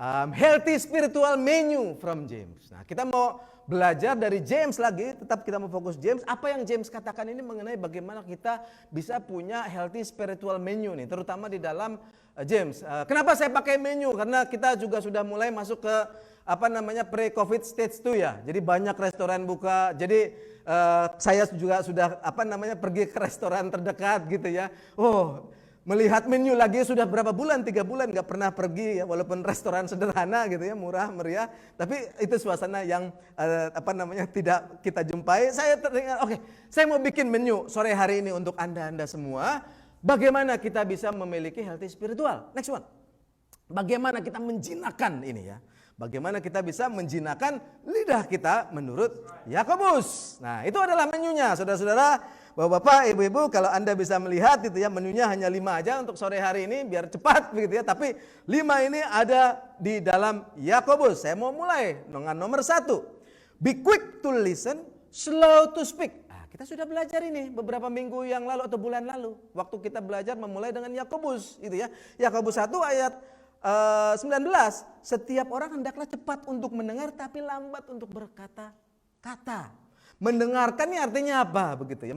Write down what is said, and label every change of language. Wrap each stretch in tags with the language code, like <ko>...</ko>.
<en>Healthy spiritual menu from James.</en> <id>Nah, kita mau belajar dari James lagi, tetap kita mau fokus James. Apa yang James katakan ini mengenai bagaimana kita bisa punya healthy spiritual menu nih, terutama di dalam James. Kenapa saya pakai menu? Karena kita juga sudah mulai masuk ke pre-COVID stage 2 ya. Jadi banyak restoran buka. Jadi saya juga sudah pergi ke restoran terdekat gitu ya. Oh, Melihat menu lagi sudah berapa bulan, 3 bulan nggak pernah pergi ya, walaupun restoran sederhana gitu ya, murah meriah, tapi itu suasana yang tidak kita jumpai. Saya teringat, oke, saya mau bikin menu sore hari ini untuk Anda semua. Bagaimana kita bisa memiliki healthy spiritual?</id> <en>Next one.</en> <id>Bagaimana kita menjinakkan ini ya? Bagaimana kita bisa menjinakkan lidah kita menurut Yakobus? Nah, itu adalah menunya, saudara-saudara. Bapak-bapak, ibu-ibu, kalau Anda bisa melihat itu ya, menunya hanya 5 aja untuk sore hari ini biar cepat begitu ya. Tapi 5 ini ada di dalam Yakobus. Saya mau mulai dengan nomor 1.</id> <en>Be quick to listen, slow to speak.</en> <id>Nah, kita sudah belajar ini beberapa minggu yang lalu atau bulan lalu. Waktu kita belajar memulai dengan Yakobus itu ya. Yakobus 1 ayat 19. Setiap orang hendaklah cepat untuk mendengar tapi lambat untuk berkata-kata. Mendengarkan ini artinya apa begitu ya?</id>